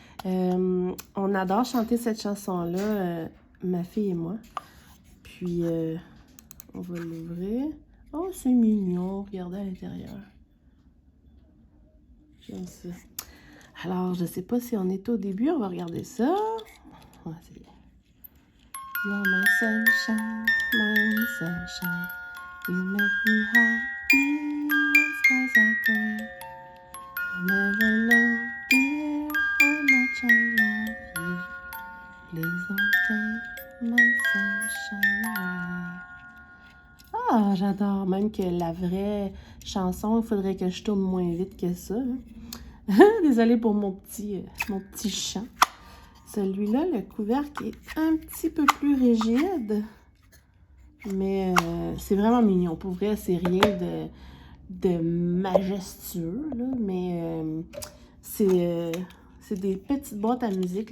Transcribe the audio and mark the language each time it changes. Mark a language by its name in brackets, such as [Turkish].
[French] On adore chanter cette chanson-là, ma fille et moi. Puis, on va l'ouvrir. Oh, c'est mignon. Regardez à l'intérieur. J'aime ça. Alors, je ne sais pas si on est au début. On va regarder ça. Ouais, c'est bien. [English] You are my sunshine, my only sunshine. You make me happy when skies are gray. You never know, dear, how much I love you. Please don't take my sunshine [French] j'adore. Même que la vraie chanson, il faudrait que je tourne moins vite que ça. Hein. Désolée pour mon petit chant. Celui-là, le couvercle est un petit peu plus rigide. Mais c'est vraiment mignon. Pour vrai, c'est rien de majestueux, là, mais c'est des petites boîtes à musique.